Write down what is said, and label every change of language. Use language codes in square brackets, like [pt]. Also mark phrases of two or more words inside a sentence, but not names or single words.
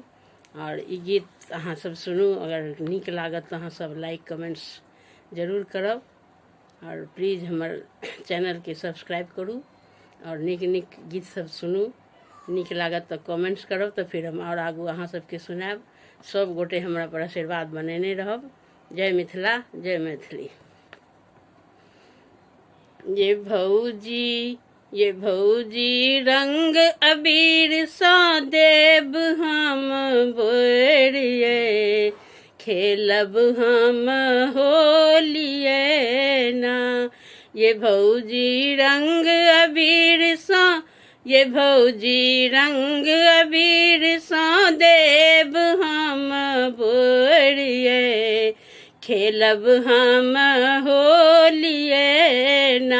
[mai] और ई गीत अहाँ सब सुनू, अगर नीक लागत तो अहाँ सब [en] like comments [mai] जरूर करब और प्लीज़ हमर चैनल के सब्सक्राइब करू और नीक नीक गीत सब सुनू। नीक लागत तो कमेंट्स करब तो फिर हम और आगू अहाँ सबके सुनाब। सब गोटे हमरा पर आशीर्वाद बनेने रहब। जय मिथिला, जय मैथिली। ये भौजी रंग अबीर सा देव हम बोरिए, खेलब हम होलिए ना। ये भौजी रंग अबीर सा, ये भौजी रंग अबीर सा देव हम बोरिए, खेलब हम होलिए ना।